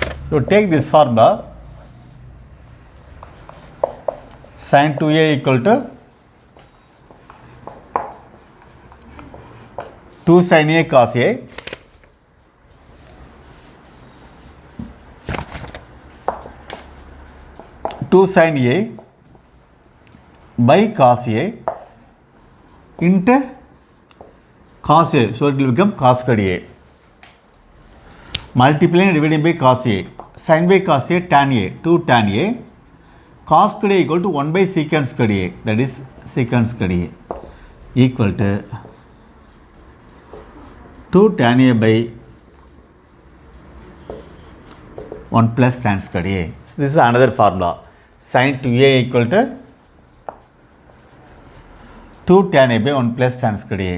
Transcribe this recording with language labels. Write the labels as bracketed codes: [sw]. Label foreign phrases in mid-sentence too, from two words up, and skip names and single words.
[en] You take this formula, sin 2a equal to 2 sin a cos a two sin a by cos a into cos a, so it will become cos squared a, multiplying and dividing by cos a, sin by cos a tan a, 2 tan a, cos squared a equal to 1 by secant squared a, that is secant squared a equal to 2 tan a by 1 plus tan squared a. So this is another formula, sin 2a equal to 2 tan a by 1 plus tan squared a.